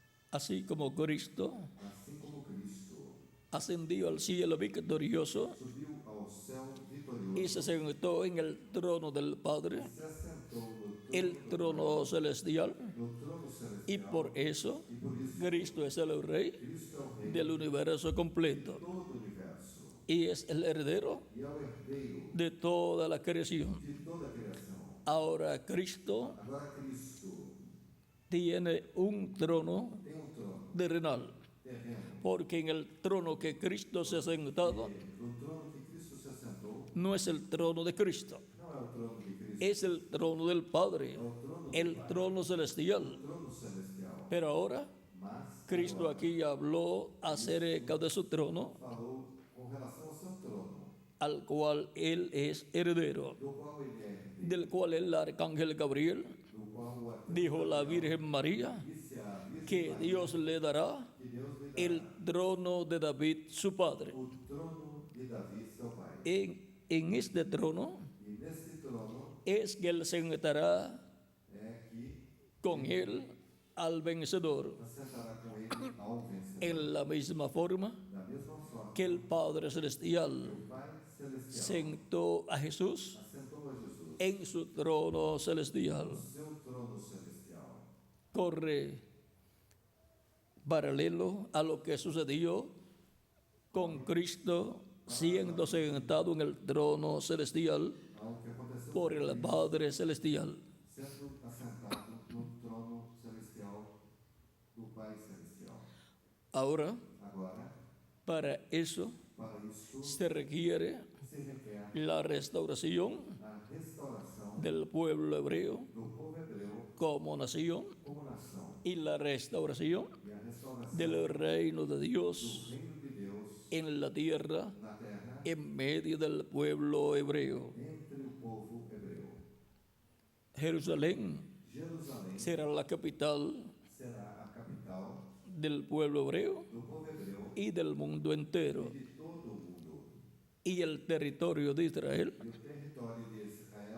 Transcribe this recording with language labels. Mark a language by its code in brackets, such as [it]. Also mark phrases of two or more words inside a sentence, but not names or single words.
[es] Así como Cristo [pt] assim como Cristo [es] ascendió al cielo victorioso [pt] subiu ao céu [es] y se [pt] vitorioso, [es] sentó en el trono del Padre, [pt] se assentou no [es] el trono celestial, [pt] trono [es] y [pt] celestial, [es] por eso [pt] e por isso [es] Cristo es el Rey [pt] Cristo é o Rei [es] del universo completo [pt] de todo o universo [es] y es el heredero [pt] e é o herdeiro [es] de toda la creación. [pt] de toda a criação. [es] Ahora Cristo [pt] Agora Cristo [es] tiene un trono [pt] tem um trono [es] terrenal, [pt] terreno, [es] porque en el trono que Cristo se ha sentado [pt] no trono que Cristo se assentou, [es] no es el trono de Cristo, [pt] não é o trono de Cristo, [es] es el trono del Padre, el trono celestial. [pt] é o trono celestial. [es] Pero ahora [pt] Mas [es] Cristo aquí habló acerca de su trono, [pt] falou com relação ao seu trono, [es] al cual Él es heredero, [pt] do qual ele é herdeiro, [es] del cual el arcángel Gabriel [pt] do qual o arcanjo [es] dijo a la Virgen María [pt] disse a Virgem [es] que Dios le dará [pt] que Deus lhe dará [es] el trono de David, su padre. [pt] o trono de Davi, seu pai. [es] En este trono [pt] E nesse trono [es] es que Él sentará [pt] é que [es] con Él al vencedor, [pt] assentará com ele ao vencedor. [es] en la misma forma [pt] Da mesma forma, [es] que el Padre Celestial [pt] o Pai Celestial [es] sentó a Jesús [pt] assentou a Jesus [es] en su trono celestial. [pt] no seu trono celestial. [es] Corre paralelo a lo que sucedió con Cristo siendo sentado en el trono celestial [pt] Ao que aconteceu [es] por el Padre Celestial. [pt] sendo assentado no trono celestial do Pai Celestial. [es] Ahora, [pt] Agora, [es] para eso [pt] para isso, [es] se requiere [pt] se requer [es] la restauración [pt] a restauração [es] del pueblo hebreo [pt] do povo hebreu [es] como nación [pt] como nação [es] y la restauración [pt] e a restauração [es] del reino de Dios [pt] do reino de Deus [es] en la tierra [pt] na terra [es] en medio del pueblo hebreo. [pt] entre o povo hebreu. [es] Jerusalén [pt] Jerusalém [es] será la capital [pt] será a capital [es] del pueblo hebreo [pt] do povo hebreu [es] y del mundo entero. [pt] e de todo o mundo. [es] Y el territorio de Israel [pt] E o território de Israel